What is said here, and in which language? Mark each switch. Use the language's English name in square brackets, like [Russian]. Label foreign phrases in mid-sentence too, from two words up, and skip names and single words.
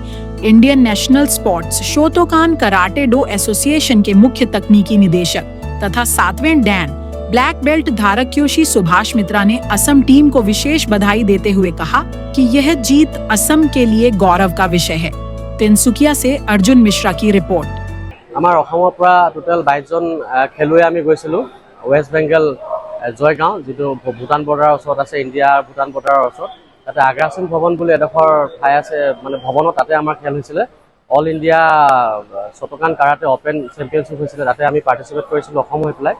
[Hindi] इंडियन नेशनल स्पोर्ट्स शोतोकान कराटे डो एसोसिएशन के मुख्य तकनीकी निदेशक तथा 7वें [English] dan black belt [Hindi] धारक क्योशी सुभाष मित्रा ने असम टीम को विशेष बधाई देते हुए कहा कि यह जीत असम के लिए गौरव का विषय है। तिनसुकिया से अर्जुन मिश्रा की रिपोर्ट। [Assamese] আমাৰ অসমৰ পৰা টোটাল 22 জন খেলুৱৈ আমি গৈছিলোঁ ৱেষ্ট বেংগল জয়গাঁও, যিটো ভূটান বৰ্ডাৰৰ ওচৰত আছে, ইণ্ডিয়া ভূটান বৰ্ডাৰৰ ওচৰত। তাতে আগ্ৰাসন ভৱন বুলি এডোখৰ ঠাই আছে, মানে ভৱনত তাতে আমাৰ খেল হৈছিলে। অল ইণ্ডিয়া শতকান কাৰাটে অপেন চেম্পিয়নশ্বিপ হৈছিলে, তাতে আমি পাৰ্টিচিপেট কৰিছিলোঁ অসম হৈ পেলাই।